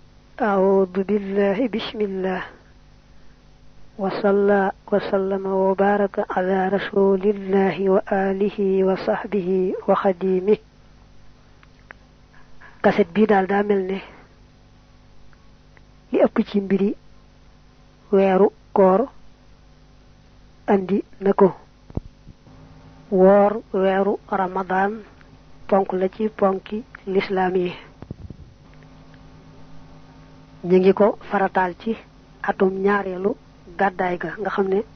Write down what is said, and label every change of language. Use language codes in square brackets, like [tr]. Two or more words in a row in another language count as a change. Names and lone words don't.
[ar] أعوذ بالله بسم الله وصلى وسلم وبارك على رسول الله وآله وصحبه وخديمه [wo] kaset bi dal da melne li ëpp ci mbiri wéru koor andi nako wor wéru ramadan ponk la ci ponki l'islam yi ñi ngi ko faratal ci atum ñaarelu gaday ga nga xamne